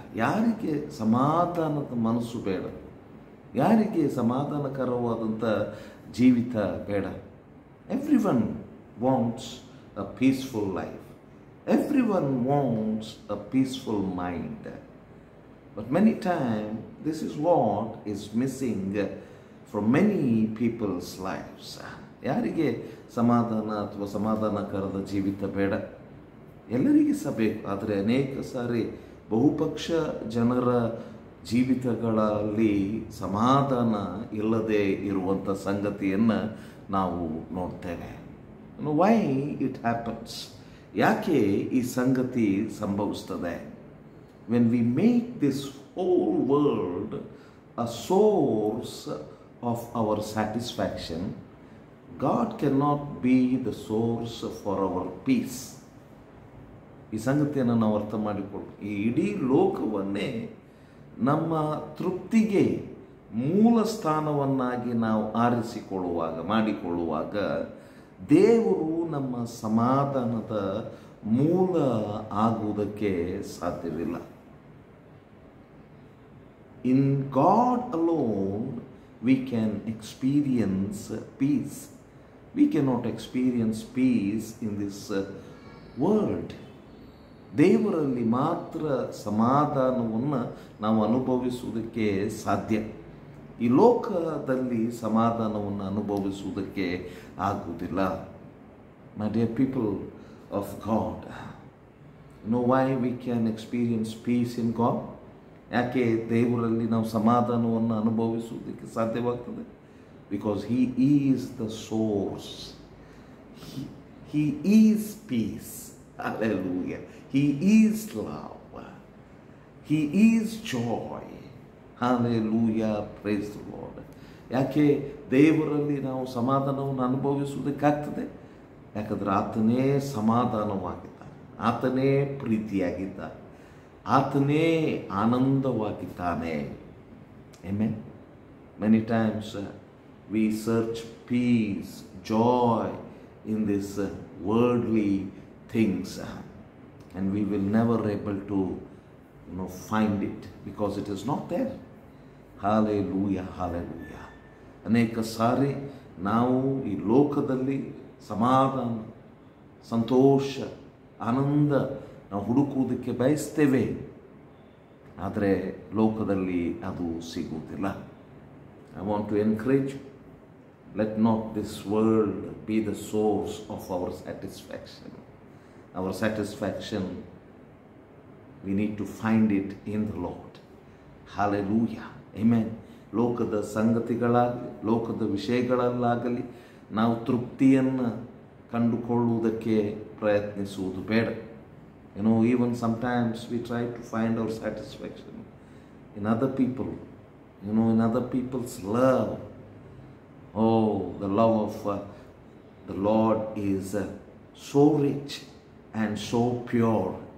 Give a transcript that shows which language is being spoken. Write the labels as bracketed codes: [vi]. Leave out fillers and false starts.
[kn] ಯಾರಿಗೆ ಸಮಾಧಾನದ ಮನಸ್ಸು ಬೇಡ? ಯಾರಿಗೆ ಸಮಾಧಾನಕರವಾದಂಥ ಜೀವಿತ ಬೇಡ? [en] Everyone wants a peaceful life. Everyone wants a peaceful mind. But many times, this is what is missing from many people's lives. [kn] ಯಾರಿಗೆ ಸಮಾಧಾನ ಅಥವಾ ಸಮಾಧಾನಕರದ ಜೀವಿತ ಬೇಡ? ಎಲ್ಲರಿಗೆ ಸಹ ಬೇಕು. ಆದರೆ ಅನೇಕ ಸಾರಿ ಬಹುಪಕ್ಷ ಜನರ ಜೀವಿತಗಳಲ್ಲಿ ಸಮಾಧಾನ ಇಲ್ಲದೆ ಇರುವಂಥ ಸಂಗತಿಯನ್ನು ನಾವು ನೋಡ್ತೇವೆ. [en] Why it happens? [kn] ಯಾಕೆ ಈ ಸಂಗತಿ ಸಂಭವಿಸ್ತದೆ? [en] When we make this whole world a source of our satisfaction, God cannot be the source for our peace. [kn] ಈ ಸಂಗತಿಯನ್ನು ನಾವು ಅರ್ಥ ಮಾಡಿಕೊಳ್ಳು. ಈ ಇಡೀ ಲೋಕವನ್ನೇ ನಮ್ಮ ತೃಪ್ತಿಗೆ ಮೂಲ ಸ್ಥಾನವನ್ನಾಗಿ ನಾವು ಮಾಡಿಕೊಳ್ಳುವಾಗ ದೇವರು ನಮ್ಮ ಸಮಾಧಾನದ ಮೂಲ ಆಗುವುದಕ್ಕೆ ಸಾಧ್ಯವಿಲ್ಲ. [en] In God alone we can experience peace. We cannot experience peace in this world. [kn] ದೇವರಲ್ಲಿ ಮಾತ್ರ ಸಮಾಧಾನವನ್ನು ನಾವು ಅನುಭವಿಸುವುದಕ್ಕೆ ಸಾಧ್ಯ. ಈ ಲೋಕದಲ್ಲಿ ಸಮಾಧಾನವನ್ನು ಅನುಭವಿಸುವುದಕ್ಕೆ ಆಗುವುದಿಲ್ಲ. [en] My dear people of God, know why we can experience peace in God? [kn] ಯಾಕೆ ದೇವರಲ್ಲಿ ನಾವು ಸಮಾಧಾನವನ್ನು ಅನುಭವಿಸುವುದಕ್ಕೆ ಸಾಧ್ಯವಾಗ್ತದೆ? [en] Because He is the source. He is peace. Hallelujah. He is love. He is joy. Hallelujah. Praise the Lord. [kn] ಯಾಕೆ ದೇವರಲ್ಲಿ ನಾವು ಸಮಾಧಾನವನ್ನು ಅನುಭವಿಸುವುದಕ್ಕಾಗ್ತದೆ? ಯಾಕಂದರೆ ಆತನೇ ಸಮಾಧಾನವಾಗಿದ್ದಾನೆ, ಆತನೇ ಪ್ರೀತಿಯಾಗಿದ್ದಾನೆ, ಆತನೇ ಆನಂದವಾಗಿದ್ದಾನೆ. [en] Amen. Many times we search peace, joy in these worldly things, and we will never able to find it because it is not there. Hallelujah, hallelujah. [kn] ಅನೇಕ ಸಾರಿ ನಾವು ಈ ಲೋಕದಲ್ಲಿ ಸಮಾಧಾನ, ಸಂತೋಷ, ಆನಂದ ನಾವು ಹುಡುಕುವುದಕ್ಕೆ ಬಯಸ್ತೇವೆ, ಆದರೆ ಲೋಕದಲ್ಲಿ ಅದು ಸಿಗುವುದಿಲ್ಲ. [en] I want to encourage you, let not this world be the source of our satisfaction. Our satisfaction, we need to find it in the Lord. Hallelujah. Amen. [kn] ಲೋಕದ ಸಂಗತಿಗಳಾಗಲಿ, ಲೋಕದ ವಿಷಯಗಳಲ್ಲಾಗಲಿ ನಾವು ತೃಪ್ತಿಯನ್ನು ಕಂಡುಕೊಳ್ಳುವುದಕ್ಕೆ ಪ್ರಯತ್ನಿಸುವುದು ಬೇಡ. [en] Even sometimes we try to find our satisfaction in other people, in other people's love. Oh, the love of the Lord is so rich and so pure.